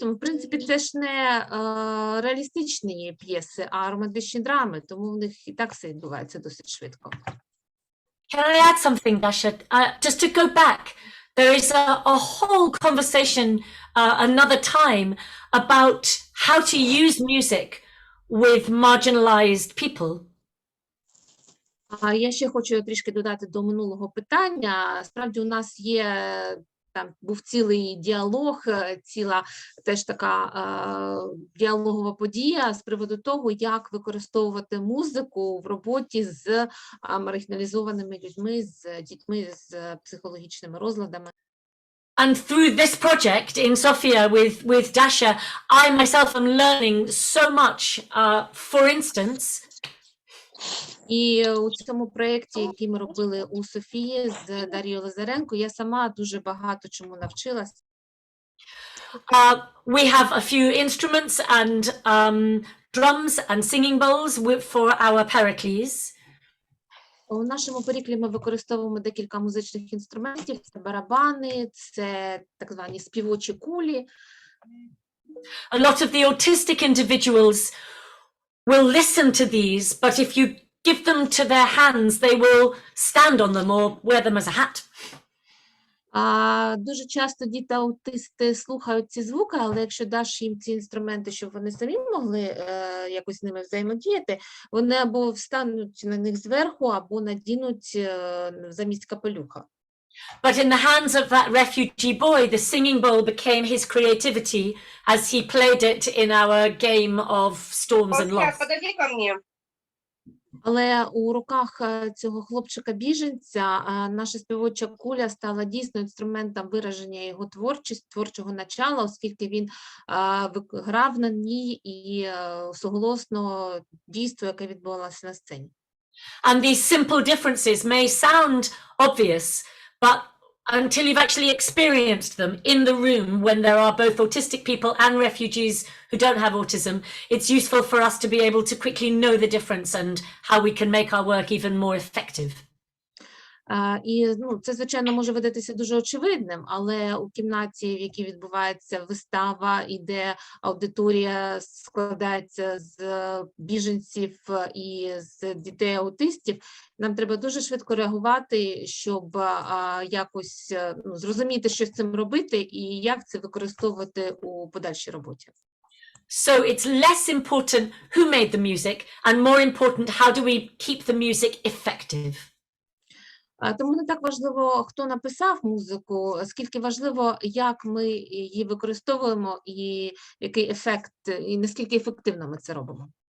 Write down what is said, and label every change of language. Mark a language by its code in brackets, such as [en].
[uk] Тому, в принципі, це ж не реалістичні п'єси, а романтичні драми, тому в них і так все відбувається досить швидко. [en] Can I add something, Dasha? Just to go back, there is a whole conversation another time about how to use music with marginalized people. [uk] Я ще хочу трішки додати до минулого питання. Справді у нас є, там був цілий діалог, ціла теж така діалогова подія з приводу того, як використовувати музику в роботі з маргіналізованими людьми, з дітьми з психологічними розладами. [en] And through this project in Sofia with Dasha, I myself am learning so much. For instance, [uk] і у цьому проєкті, який ми робили у Софії з Дар'єю Лазаренко, я сама дуже багато чому навчилась. [en] We have a few instruments and drums and singing bowls for our Pericles. [uk] У нашому Періклі ми використовуємо декілька музичних інструментів. Це барабани, це так звані співочі кулі. [en] A lot of the autistic individuals will listen to these, but if you give them to their hands, they will stand on them or wear them as a hat. [uk] Дуже часто діти-аутисти слухають ці звуки, але якщо даш їм ці інструменти, щоб вони самі могли якось з ними взаємодіяти, вони або встануть на них зверху, або надінуть замість капелюха. [en] But in the hands of that refugee boy, the singing bowl became his creativity as he played it in our game of storms and loss. [uk] Але у руках цього хлопчика-біженця наша співоча куля стала дійсно інструментом вираження його творчості, творчого начала, оскільки він грав на ній і суголосно дійство, яке відбувалося на сцені. [en] And these simple differences may sound obvious, but until you've actually experienced them in the room when there are both autistic people and refugees who don't have autism, it's useful for us to be able to quickly know the difference and how we can make our work even more effective. [uk] І це, звичайно, може видатися дуже очевидним, але у кімнаті, в якій відбувається вистава, і де аудиторія складається з біженців і з дітей-аутистів, нам треба дуже швидко реагувати, щоб якось зрозуміти, що з цим робити і як це використовувати у подальшій роботі. [en] So it's less important who made the music and more important how do we keep the music effective. [uk] Тому не так важливо, хто написав музику, скільки важливо, як ми її використовуємо і який ефект, і наскільки ефективно ми це робимо.